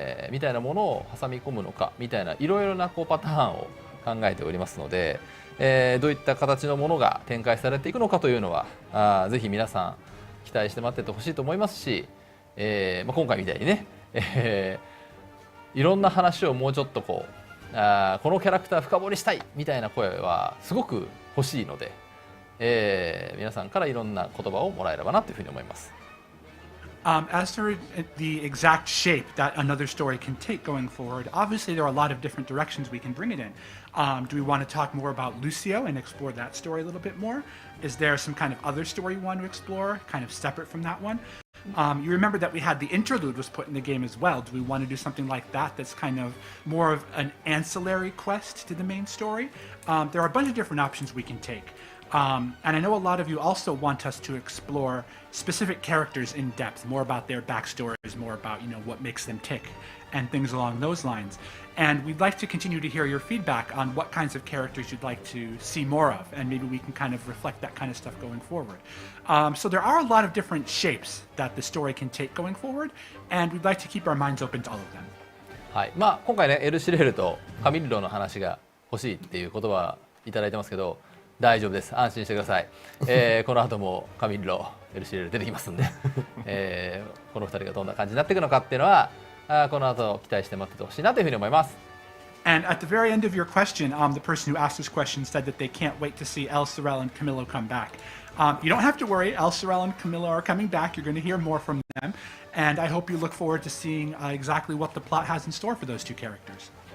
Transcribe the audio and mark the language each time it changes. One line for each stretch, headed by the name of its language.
Japanese: みたいなものを挟み込むのかみたいないろいろなパターンを考えておりますので、どういった形のものが展開されていくのかというのはぜひ皆さん期待して待っててほしいと思いますし、今回みたいにね、いろんな話をもうちょっとこのキャラクター深掘りしたいみたいな声はすごく欲しいので、皆さんからいろんな言葉をもらえればなというふうに思います。
English: As for the exact shape that another story can take going forward, obviously there are a lot of different directions we can bring it in. Do we want to talk more about Lucio and explore that story a little bit more? Is there some kind of other story you want to explore, kind of separate from that one? You remember that we had the interlude was put in the game as well. Do we want to do something like that that's kind of more of an ancillary quest to the main story? There are a bunch of different options we can take. And I know a lot of you also want us to explore specific characters in depth, more about their backstories, more about, what makes them tick and things along those lines. And we'd like to continue to hear your feedback on what kinds of characters you'd like to see more of, and maybe we can kind of reflect that kind of stuff going forward. So there are a lot of different shapes that the story can take going forward, and we'd like to keep our minds open to all of them.
Japanese: はい、今回ね、エルシレールとカミルロの話が欲しいっていう言葉いただいてますけど、大丈夫です。安心してください。この後もカミルロ、エルシレール出てきますんで、この2人がどんな感じになっていくのかっていうのは、この後期待して待っててほしいなというふうに思います。
English: And at the very end of your question, the person who asked this question said that they can't wait to see El Sorel and Camilo come back. You don't have to worry. El Sorel and Camilo are coming back. You're going to hear more from them. And I hope you look forward to seeing exactly what the plot has in store for those two characters.